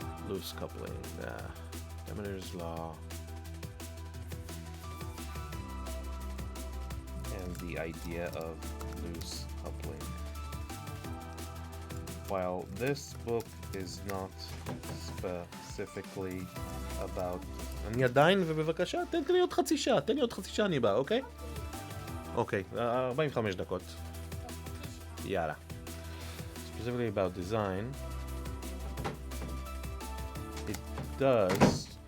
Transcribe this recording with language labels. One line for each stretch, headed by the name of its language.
English: Loose coupling. Demeter's law. And the idea of loose coupling. While this book is not specifically about...
Hebrew: אני עדיין, ובבקשה, תן לי עוד חצי שעה, אני בא, אוקיי? אוקיי, 45 דקות. יאללה.
English: Specifically about design, it does...